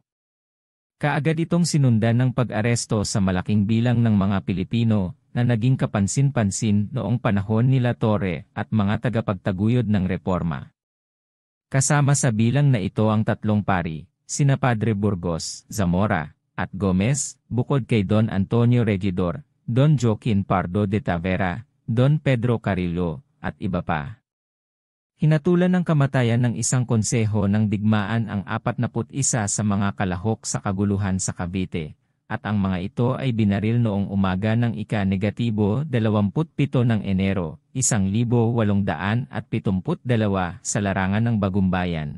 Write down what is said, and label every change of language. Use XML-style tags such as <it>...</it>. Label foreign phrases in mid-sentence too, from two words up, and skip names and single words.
<tl>Kaagad itong sinundan ng pag-aresto sa malaking bilang ng mga Pilipino na naging kapansin-pansin noong panahon nila Torre at mga tagapagtaguyod ng reforma. Kasama sa bilang na ito ang tatlong pari, sina Padre Burgos, Zamora, at Gomez, bukod kay Don Antonio Regidor, Don Joaquin Pardo de Tavera, Don Pedro Carrillo, at iba pa. Hinatulan ng kamatayan ng isang konseho ng digmaan ang 41 sa mga kalahok sa kaguluhan sa Cavite, at ang mga ito ay binaril noong umaga ng ika-27 ng Enero, 1872 sa larangan ng Bagumbayan.</tl>